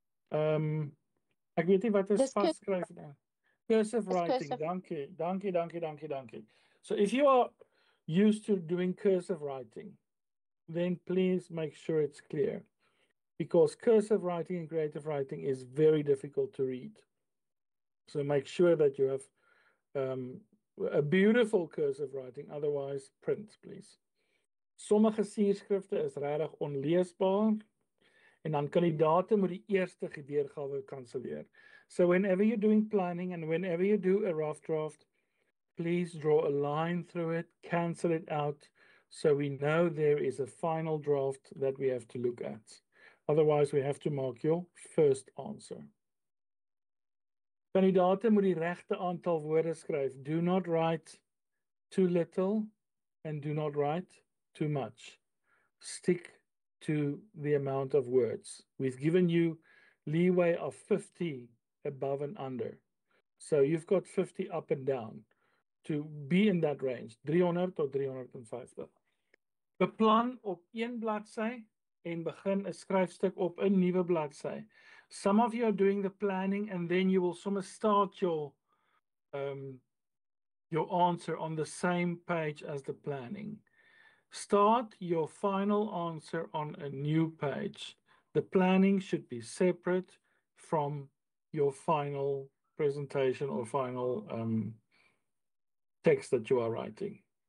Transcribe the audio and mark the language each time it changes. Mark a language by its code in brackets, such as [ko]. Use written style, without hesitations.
[af] Ek weet nie wat is vasskryf nie. [en] Cursive writing. [af] Dankie. [en] So if you are used to doing cursive writing, then please make sure it's clear. Because cursive writing and creative writing is very difficult to read. So make sure that you have a beautiful cursive writing, otherwise print, please. [af] Sommige sierskrifte is regtig onleesbaar en dan kandidate moet die eerste weergawe kanselleer. [en] So whenever you're doing planning and whenever you do a rough draft, please draw a line through it, cancel it out, so we know there is a final draft that we have to look at. Otherwise, we have to mark your first answer. [af] Kandidate moet die regte aantal woorde skryf. [en] Do not write too little and do not write too much. Stick to the amount of words. We've given you leeway of 50 above and under. So you've got 50 up and down to be in that range, 300 tot 350. [af] Beplan op een bladsy en begin 'n skryfstuk op 'n nuwe bladsy. [en] Some of you are doing the planning and then you will somewhere start your answer on the same page as the planning. Start your final answer on a new page. The planning should be separate from your final presentation or final text that you are writing.